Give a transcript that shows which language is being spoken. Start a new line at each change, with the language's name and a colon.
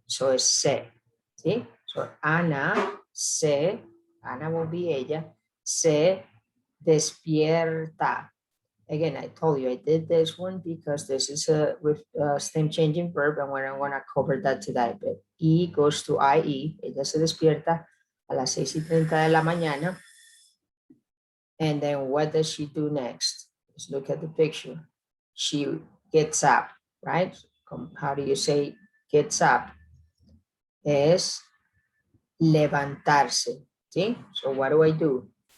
English: So it's se, see? So Ana se, Ana will be ella,
Spanish: se despierta.
English: Again, I told you I did this one because this is a stem changing verb and we're going to cover that today. But E goes to IE.
Spanish: Ella se despierta a las 6:30 de la mañana.
English: And then what does she do next? Let's look at the picture. She gets up, right? How do you say gets up?
Spanish: Es levantarse.
English: See? So what do?